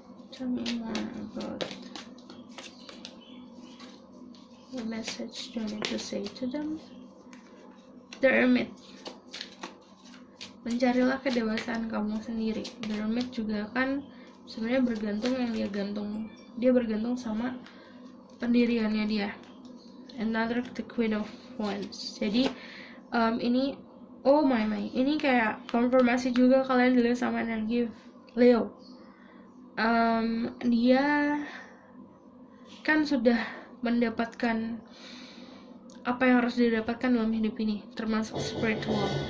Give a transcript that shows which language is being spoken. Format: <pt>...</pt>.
<en>Tell me more about the message you need to say to them. The Hermit.</en> <id>Mencarilah kedewasaan kamu sendiri. The Hermit juga kan sebenarnya bergantung, yang dia bergantung sama pendiriannya dia.</id> <en>Another the Queen of Wands.</en> <id>Jadi ini</id> <en>oh my</en> <id>ini kayak konfirmasi juga kalian dilihat sama energi Leo. Dia kan sudah mendapatkan apa yang harus didapatkan dalam hidup ini, termasuk spiritual.</id>